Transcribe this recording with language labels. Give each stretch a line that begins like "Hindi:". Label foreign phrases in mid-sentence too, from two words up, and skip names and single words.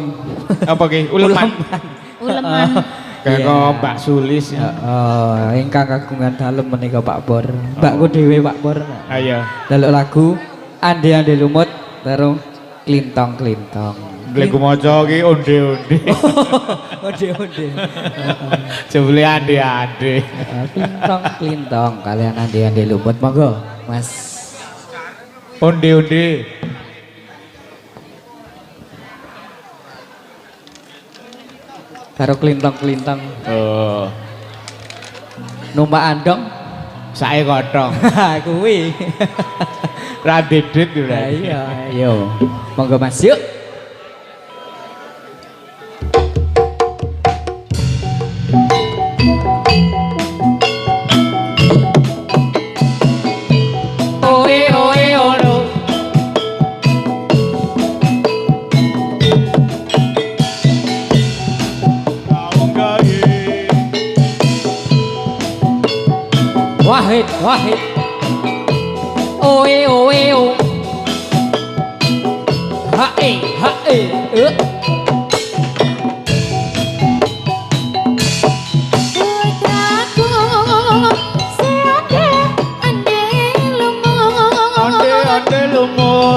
Javanese: Apa ki? Uleman. uleman Kayak Iya. Mbak Sulis. Ingkang kagungan dalem menika Pak Pur. Mbakku dhewe Pak Pur. Ayo. Delok lagu Ande-ande lumut terus klintong-klintong. Lagu maca ki onde-onde. Onde-onde. Jebule ande-ande. Klintong-klintong kalian ande-ande lumut monggo, Mas. Onde-onde. Karo klintong-klintong Oh, numpak andong. sae kothong. Kuwi. Ra didit yo. Lah iya, ayo. Monggo Mas, yuk. Oe oe ono. Wahid. Oe oe o. Hae. putraku seade ande lumut Onde lumut.